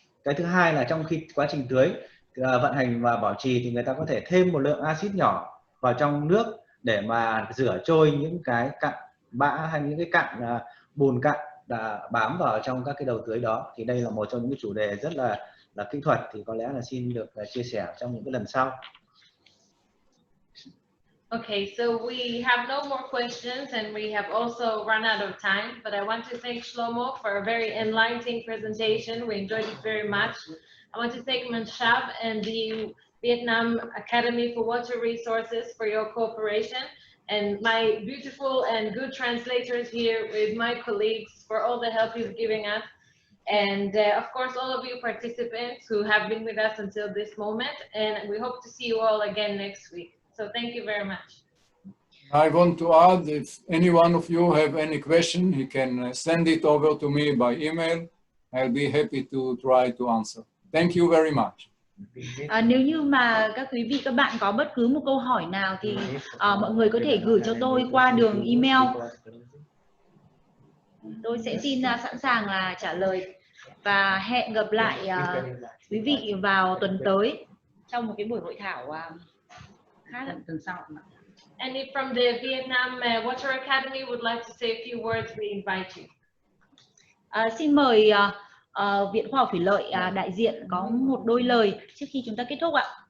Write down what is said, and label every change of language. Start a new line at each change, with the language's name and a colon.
Vietnamese: Cái thứ hai là trong khi quá trình tưới vận hành và bảo trì thì người ta có thể thêm một lượng axit nhỏ vào trong nước để mà rửa trôi những cái cặn bã hay những cái cặn bùn cặn bám vào trong các cái đầu tưới đó. Thì đây là một trong những cái chủ đề rất là kỹ thuật, thì có lẽ là xin được chia sẻ trong những cái lần sau.
English: Okay, so we have no more questions and we have also run out of time, but I want to thank Shlomo for a very enlightening presentation. We enjoyed it very much. I want to thank Manshab and the Vietnam Academy for Water Resources for your cooperation, and my beautiful and good translators here with my colleagues for all the help you've given us. And of course, all of you participants who have been with us until this moment, and we hope to see you all again next week. So thank you very much. I want to add, if any one of you have any question, he can send it over to me by email. I'll be happy to try to answer. Thank you very much.
Vietnamese: Nếu như mà các quý vị các bạn có bất cứ một câu hỏi nào thì mọi người có thể gửi cho tôi qua đường email. Tôi sẽ xin sẵn sàng là trả lời, và hẹn gặp lại quý vị vào tuần tới trong một cái buổi hội thảo khác tuần sau.
English: And if from the Vietnam Water Academy would like to say a few words, we invite you.
Vietnamese: Xin mời Viện Khoa học Thủy lợi đại diện có một đôi lời trước khi chúng ta kết thúc ạ.